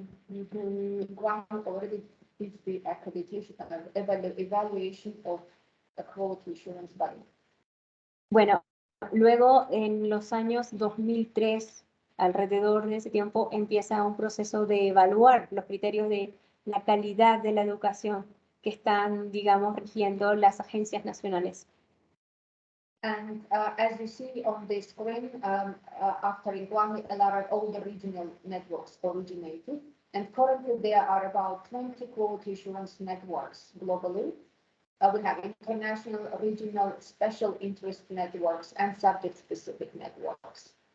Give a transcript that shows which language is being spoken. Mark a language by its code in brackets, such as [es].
[en] INQAAHE already did the accreditation evaluation of a quality assurance body. [es] Bueno, luego en los años 2003, alrededor de ese tiempo, empieza un proceso de evaluar los criterios de la calidad de la educación que están, digamos, rigiendo las agencias nacionales. [en] And as you see on the screen, after INQAAHE, all the regional networks originated, and currently there are about 20 quality assurance networks globally. We have international, regional, special interest networks, and subject-specific networks.